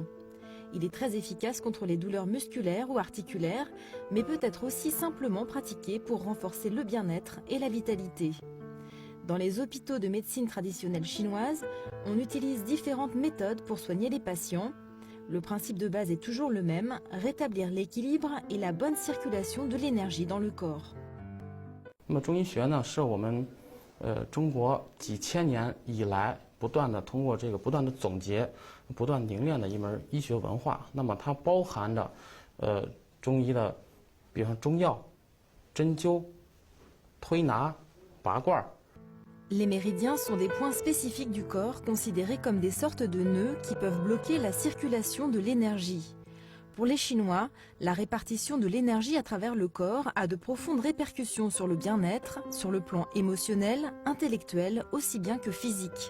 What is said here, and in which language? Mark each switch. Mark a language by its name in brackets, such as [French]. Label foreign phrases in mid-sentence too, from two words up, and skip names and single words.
[French] Il est très efficace contre les douleurs musculaires ou articulaires, mais peut être aussi simplement pratiqué pour renforcer le bien-être et la vitalité. Dans les hôpitaux de médecine traditionnelle chinoise, on utilise différentes méthodes pour soigner les patients. Le principe de base est toujours le même, rétablir l'équilibre et la bonne circulation de l'énergie dans le corps. [Chinese] 那么中医学呢，是我们中国几千年以来不断的通过这个不断的总结、不断凝练的一门医学文化。那么它包含着中医的，比方中药、针灸、推拿、拔罐。 [French] Les méridiens sont des points spécifiques du corps considérés comme des sortes de nœuds qui peuvent bloquer la circulation de l'énergie. Pour les Chinois, la répartition de l'énergie à travers le corps a de profondes répercussions sur le bien-être, sur le plan émotionnel, intellectuel, aussi bien que physique.